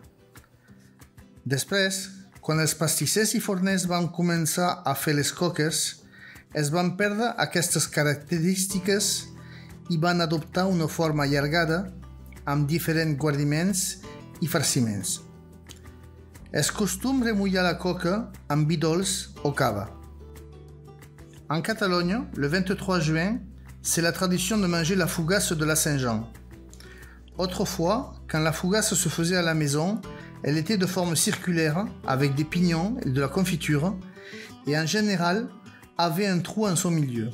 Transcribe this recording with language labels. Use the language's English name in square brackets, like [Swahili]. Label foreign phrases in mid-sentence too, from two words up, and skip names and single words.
[Catalan] Després, quan els pastissers i forners van començar a fer les coques, es van perdre aquestes característiques i van adoptar una forma allargada amb diferents guarniments i farciments. És costum remullar la coca amb vi dolç o cava. [French] En Catalogne, le 23 juin, c'est la tradition de manger la fougasse de la Saint-Jean. Autrefois, quand la fougasse se faisait à la maison, elle était de forme circulaire avec des pignons et de la confiture et en général avait un trou en son milieu.